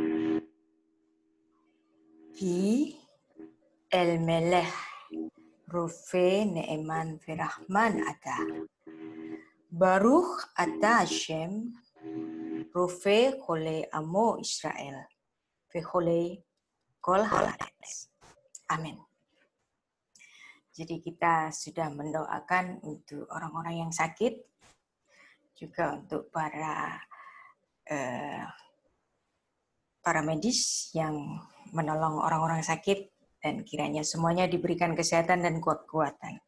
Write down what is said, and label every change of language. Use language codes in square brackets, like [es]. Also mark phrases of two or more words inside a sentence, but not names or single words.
[he] כי אל מלך רופא נאמן ורחמן אתה. ברוך אתה השם, רופא חולי עמו ישראל, וחולי כל הארץ. [id] Amin. Jadi kita sudah mendoakan untuk orang-orang yang sakit, juga untuk para medis yang menolong orang-orang sakit, dan kiranya semuanya diberikan kesehatan dan kekuatan.